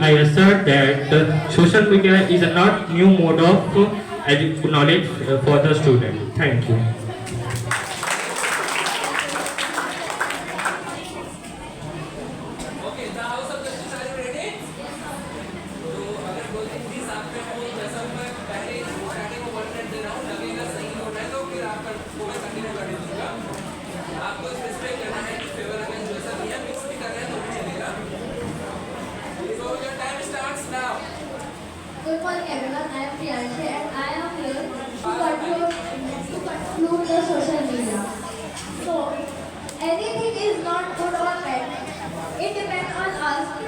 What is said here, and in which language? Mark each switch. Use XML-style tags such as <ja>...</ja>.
<en>I assert that social media is a not new mode of knowledge for the student. Thank you. Okay, the House of Justice, are you ready?</en> <hi>तो अगर बोलते please आपने वो जैसा मैं पहले starting में 1 मिनट दे रहा हूँ लगेगा सही हो रहा है तो फिर आपका वो मैं कंटिन्यू कर दूंगा. आपको स्पेसिफाई करना है कि फेवर अगेंस्ट जैसा भी है मिक्स भी करना है तो भी चलेगा.</hi> <en>So your time starts now. Good morning everyone, I am Priyanshi and I am here to conclude the social media. So, anything is not good or bad. It depends on us.</en>